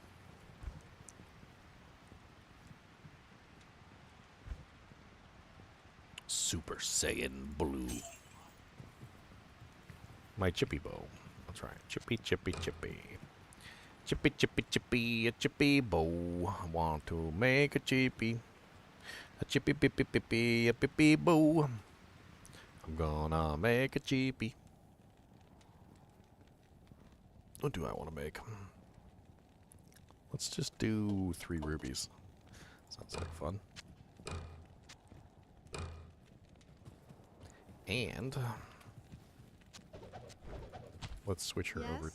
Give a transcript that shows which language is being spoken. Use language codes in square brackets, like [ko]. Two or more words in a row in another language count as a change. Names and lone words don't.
[en] Super Saiyan Blue. My chippy bow. That's right. Chippy, chippy, chippy. Chippy, chippy, chippy, a chippy bow. I want to make a chippy. A chippy, pippy, pippy, a pippy bow. I'm gonna make a chippy. What do I want to make? Let's just do 3 rubies. Sounds like fun. And let's switch her over